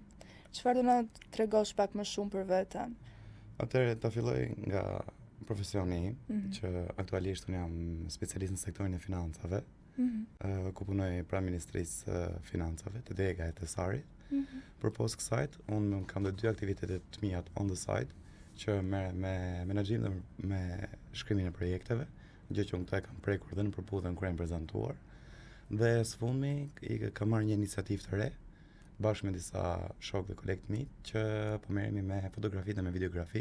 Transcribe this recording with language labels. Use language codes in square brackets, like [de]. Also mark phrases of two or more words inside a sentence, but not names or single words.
[sq] Çfarë do na tregosh pak më shumë për veten? Atëherë ta filloj nga profesioni im, që aktualisht unë jam specialist në sektorin e financave, ku punoj pranë Ministrisë së Financave, të Dega e të Sarit. Për post kësajt, unë kam dhe 2 aktivitetet të mia [en] on the side, [sq] që merr me menaxhim dhe me shkrimin e projekteve, gjë që unë këta e kam prekur dhe në Përputhje kur jam prezantuar. Dhe së fundmi kam marrë një iniciativë të re, bashkë me disa shokë dhe kolegë të mi, që po merremi me fotografi dhe me videografi.